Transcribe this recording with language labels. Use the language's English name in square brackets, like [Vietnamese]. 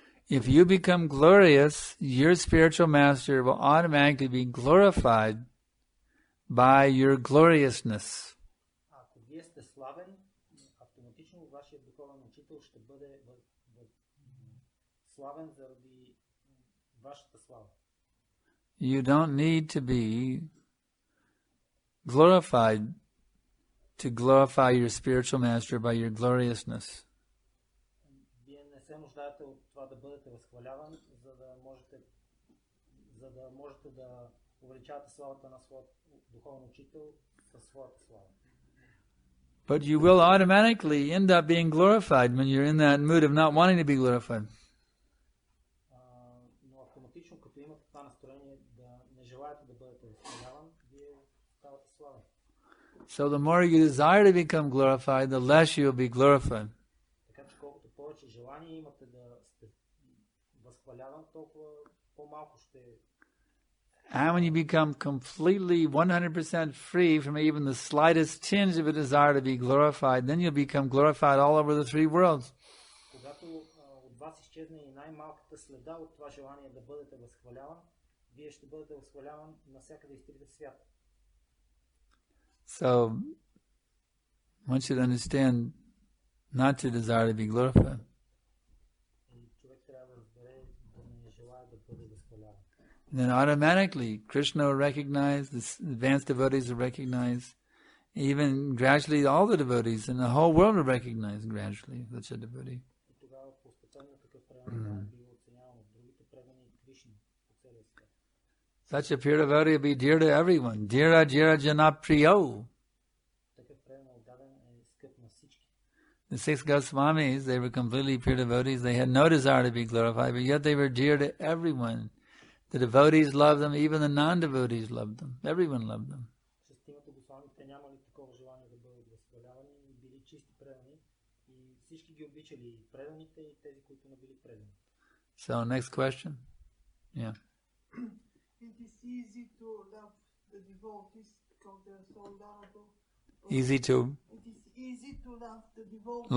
[English] If you become glorious, your spiritual master will automatically be glorified by your gloriousness. [Bulgarian] Ако вие сте славен, автоматично вашия духовен учител ще бъде славен заради вашата слава. [English] You don't need to be glorified to glorify your spiritual master by your gloriousness. [Bulgarian] Вие не се нуждаете от това да бъдете възхваляван, за да можете да увеличавате славата на своят духовен учител със своята слава. [English] But you will automatically end up being glorified when you're in that mood of not wanting to be glorified. [Bulgarian] Но автоматично, като имате това настроение да не желаете да бъдете възхваляван, вие ставате славен. [English] So the more you desire to become glorified, the less you'll be glorified. [Bulgarian] Така че колкото повече желание имате да сте възхваляван, толкова по-малко ще. [English] And when you become completely 100% free from even the slightest tinge of a desire to be glorified, then you'll become glorified all over the three worlds. [Bulgarian] Когато от вас изчезне и най-малката следа от това желание да бъдете възхваляван, вие ще бъдете възхваляван навсякъде из трите свята. [English] So, one should understand not to desire to be glorified. [Bulgarian] И човек трябва да разбере да не желае да бъде възхваляван. [English] And then automatically, Krishna will recognize, the advanced devotees will recognize, even gradually all the devotees in the whole world will recognize gradually such a devotee. [Bulgarian] И тогава постепенно такъв предан бива оценяван от другите предани Кришна по целия свят. [English] Such a pure devotee will be dear to everyone. [Sanskrit] Dira jira jana priyo. [Bulgarian] Такъв предан отдаден е скъп на всички. [English] The six Goswamis, they were completely pure devotees. They had no desire to be glorified, but yet they were dear to everyone. The devotees loved them, even the non-devotees loved them. Everyone loved them. [Bulgarian] Шестимата Госвами, те нямали такова желание да бъдат възхвалявани и били чисти предани. И всички ги обичали, и преданите, и тези, които не били предани. [English] So, next question. Yeah. It is easy to love the devotees because they are so lovable. Easy to It is easy to love the devotees.